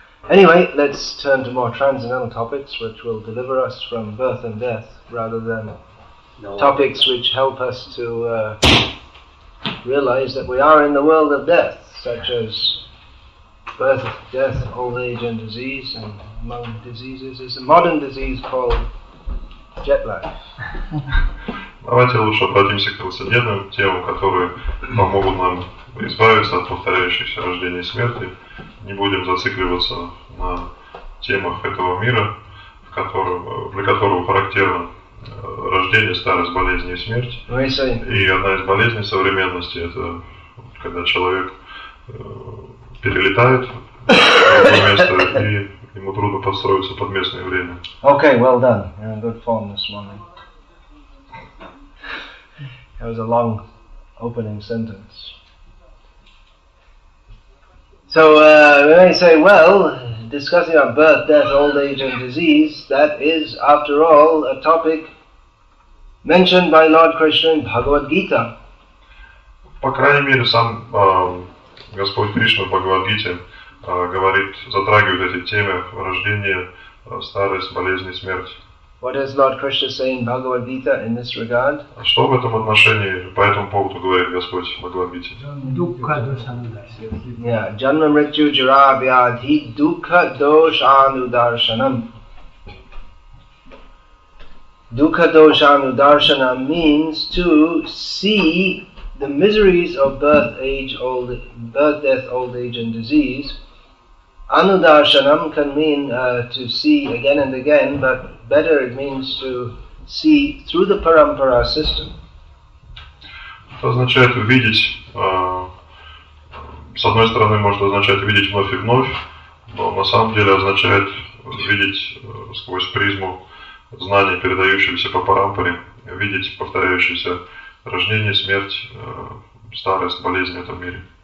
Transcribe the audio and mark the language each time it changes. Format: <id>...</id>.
<en>Anyway, let's turn to more transcendental topics which will deliver us from birth and death rather than topics which help us to realize that we are in the world of death, such as birth, death, old age and disease, and among diseases is a modern disease called jet lag.</en> <ru>Давайте лучше обратимся к трансцендентным темам, которые помогут нам избавиться от повторяющихся рождения и смерти. Не будем зацикливаться на темах этого мира, для которого характерно рождение, старость, болезнь и смерть. И одна из болезней современности – это когда человек перелетает в другое место, и ему трудно подстроиться под местное время.</ru> <en>Okay, well done. You're in good form this morning. That was a long opening sentence. So we may say, well, discussing about birth, death, old age and disease, that is, after all, a topic mentioned by Lord Krishna in Bhagavad Gita.</en> <ru>По крайней мере, сам Господь Кришна в Бхагавад-гите говорит, затрагивает эти темы рождения, старость, болезнь и смерть.</ru> <en>What does Lord Krishna say in Bhagavad Gita in this regard?</en> <ru>Что в этом отношении, по этому поводу говорит Господь в Бхагавад-гите?</ru> <sa>Yeah, Janma Mrityu Jara Vyadhi Dukkha Doshanudarshanam.</sa> <en>Dukkha Doshanudarshanam means to see the miseries of birth, death, old age and disease. Anudarshanam can mean to see again and again, but better it means to see through the parampara system.</en> <ru>Это означает увидеть, с одной стороны может означать видеть вновь и вновь, но на самом деле означает видеть сквозь призму знаний, передающихся по парампаре, видеть повторяющиеся рождение, смерть, старость, болезнь в этом мире.</ru>